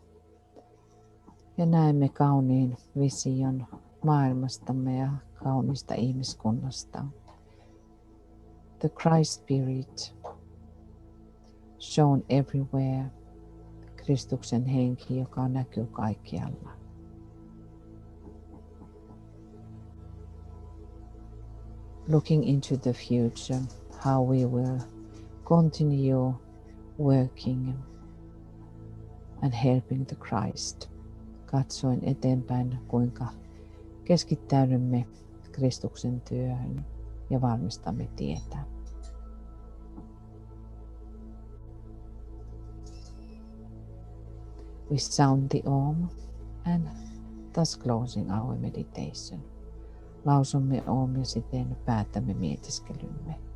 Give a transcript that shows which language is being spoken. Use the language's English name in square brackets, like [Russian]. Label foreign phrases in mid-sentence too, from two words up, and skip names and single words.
[Finnish] Ja näemme kauniin vision maailmastamme ja kaunista ihmiskunnasta. [English] The Christ Spirit shown everywhere, [Finnish] Kristuksen henki, joka näkyy kaikkialla. [English] Looking into the future, how we will continue working and helping the Christ. [Finnish] Katsoen eteenpäin, kuinka keskittäydymme Kristuksen työhön ja valmistamme tietä. [English] We sound the Om and thus closing our meditation. [Finnish] Lausumme Om ja siten päätämme mietiskelymme.